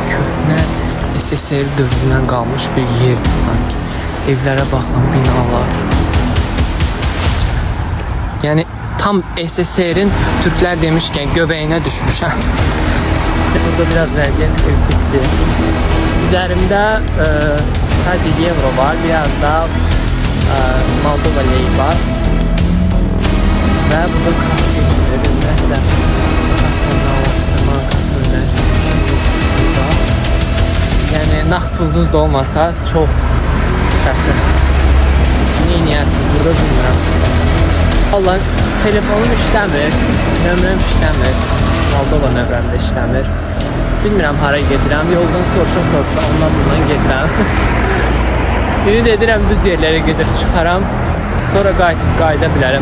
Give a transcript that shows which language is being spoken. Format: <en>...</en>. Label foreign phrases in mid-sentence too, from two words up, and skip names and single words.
<az>Köhnə SSR dövründən qalmış bir yerdir sanki. Evlərə baxın, binalar. Yəni tam SSR'in Türklər demişkən göbəyinə düşmüş. Burada biraz vəziyyət kritikdir.</az> <tr>Üzerimdə sadece euro var, biraz da Moldova leyi var. Ve burada kart geçilir. Yani nakit pulunuz da olmasa çok çətin.</tr> <az>Neyiniyorsunuz burada bilmirəm. Vallahi telefonum işləmir, nömrəm işləmir, Moldova nömrəm də işləmir. Bilmirəm hara gedirəm, yoldan soruşa ondan bundan gedirəm. Ümid edirəm düz yerlərə gedib çıxaram, sonra qayıda bilərəm.</az>